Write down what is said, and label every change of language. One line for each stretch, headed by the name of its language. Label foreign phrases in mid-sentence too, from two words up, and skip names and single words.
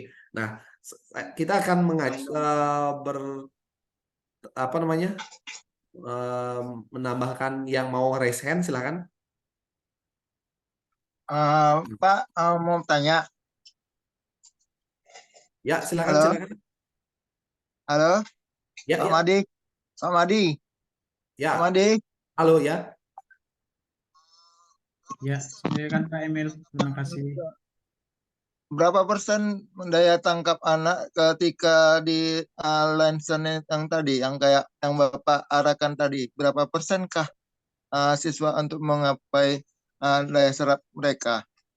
Indonesian: Nah, kita akan menambahkan yang mau
English: raise hand,
Indonesian: silakan. Pak, mau tanya. Ya, silakan, Halo. silakan. Halo, Ya, Pak ya. Made. Pak Made. Ya. Pak Made. Halo, ya. Ya, silakan Pak Emil. Terima kasih. Berapa persen daya tangkap anak ketika di lesson yang tadi, yang kayak yang Bapak arahkan tadi? Berapa persenkah siswa untuk menggapai daya serap mereka?